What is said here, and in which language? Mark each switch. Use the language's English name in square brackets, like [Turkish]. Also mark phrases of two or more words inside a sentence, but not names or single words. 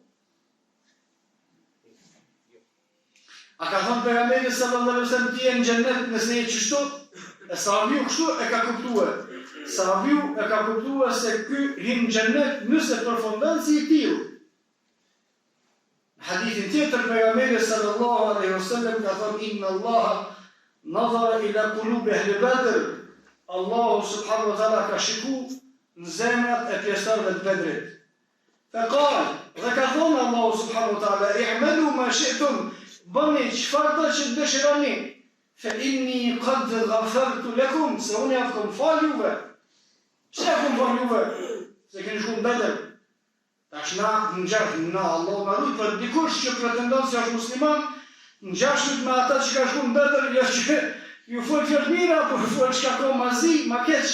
[Albanian] A ka thonë pejgamberi [Arabic] صلى الله عليه وسلم [Albanian] ti je në xhennet nëse je kështu? E sahabiu kështu e ka kuptuar. Sahabiu e ka kuptuar se ky hyn në xhennet nëse përfundon si i tillë. Hadithin tjetër pejgamberi [Arabic] صلى الله عليه وسلم [Albanian] ka thënë [Arabic] إن الله نظر إلى قلوب أهل بدر. [Albanian] Allahu [Arabic] سبحانه وتعالى [Albanian] ka shikuar në zemrat e pjesëtarëve të Bedrit. [Arabic] Faqal, [Albanian] dhe ka thënë Allahu [Arabic] سبحانه وتعالى اعملوا ما شئتم, [Albanian] bëni çfarë do që dëshironi. [Arabic] فإني قد غفرت لكم, [Albanian] se unë jam kom fal juve. Çfarë kom fal juve? Se keni shkuar në Bedr. Tash na Allah na rujt për dikush që pretendon se është musliman, ngjashmet me ata që ka shkuar në Bedr, jo që ju fol fjalë mira, por fol çka ka mazi, ma keq.